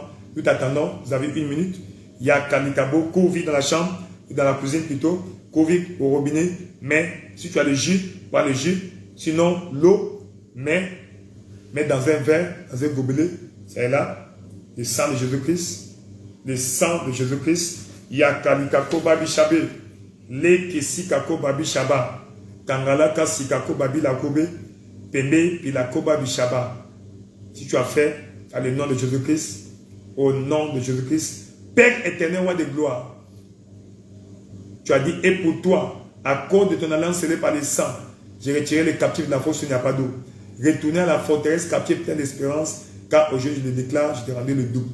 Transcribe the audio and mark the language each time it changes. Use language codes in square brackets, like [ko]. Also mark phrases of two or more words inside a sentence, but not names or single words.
[fr] Nous t'attendons, vous avez 1 minute. Il y a Kanikabo, cours vite dans la chambre, ou dans la cuisine plutôt, cours vite au robinet. Mais si tu as le jus, prends le jus. Sinon, l'eau, mets dans un verre, dans un gobelet. C'est là, le sang de Jésus-Christ. Le sang de Jésus-Christ. Il y a Kanikako Babi Shabé, le Kesikako Babi Shaba. Kangalaka Sikako Babi Lakobe, Pembe Pilako Babi Shaba. Si tu as fait, à le nom de Jésus-Christ, au nom de Jésus-Christ, Père éternel, roi de gloire, tu as dit, et pour toi, à cause de ton alliance scellée par le sang, j'ai retiré les captifs de la force où il n'y a pas d'eau. Retournez à la forteresse captive pleine d'espérance, car aujourd'hui je le déclare, je t'ai rendu le double.